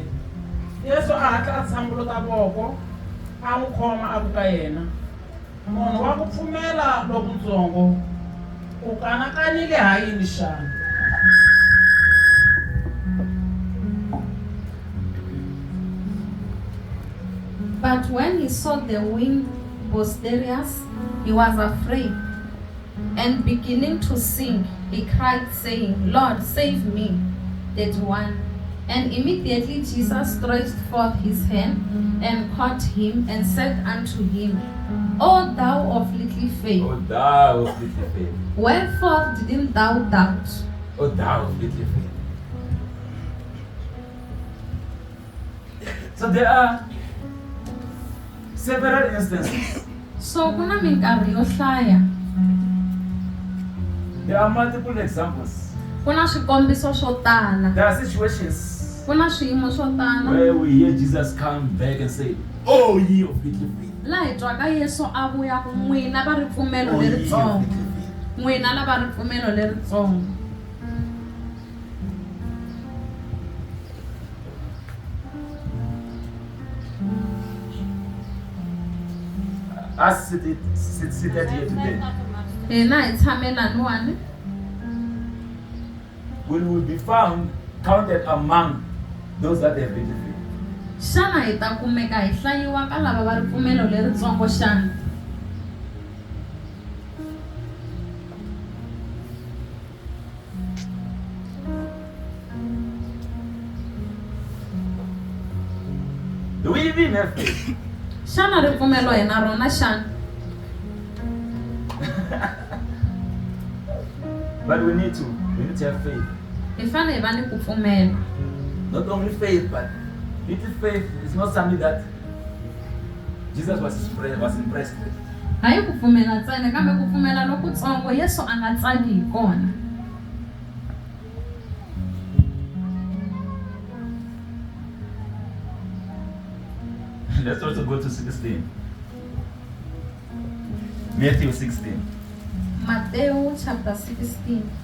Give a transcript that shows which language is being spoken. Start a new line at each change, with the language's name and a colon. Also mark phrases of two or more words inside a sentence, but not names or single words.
Tsonga: Yesu a hatla a tshambuluka voko a n'wi khoma a ku ka yena, munhu wa ku pfumela lokutsongo, u kanakanyile ha yini xana?
English: But when he saw the wind boisterous, he was afraid. And beginning to sink, he cried, saying, Lord, save me. 31. And immediately Jesus stretched forth his hand and caught him and said unto him, O thou of little faith, Oh, thou of little faith. wherefore didn't thou doubt? Oh, thou of little faith. So there are several instances.
Tsonga: So kuna minkarhi yo hlaya,
English: There are multiple examples.
Tsonga: kuna swikombiso swo tala,
English: There are situations
Tsonga: kuna swiyimo swo tala
English: where we hear Jesus come back and say, Oh, ye of little faith.
Tsonga: laha hi twaka Yesu a vuya ku n'wina va ripfumelo
English: Oh, ye of
Tsonga: leritsongo,
English: little faith.
Tsonga: n'wina lava ripfumelo leritsongo.
English: Us seated here today,
Tsonga: Hina hi tshame laniwani,
English: we will be found counted among those that have little faith.
Tsonga: xana hi ta kumeka hi hlayiwa ka lava va ripfumelo leritsongo xana?
English: Do we even have faith?
Tsonga: Xana ripfumelo hi na rona xana?
English: But we need to have faith.
Tsonga: Hi fanele hi va ni ku pfumela.
English: Not only faith, but little faith is not something that Jesus was impressed with.
Tsonga: Hayi ku pfumela ntsena kambe ku pfumela lokutsongo Yesu a nga tsaki hi kona.
English: Let's also go to 16. Matthew 16.
Tsonga: Matewu chapter 16.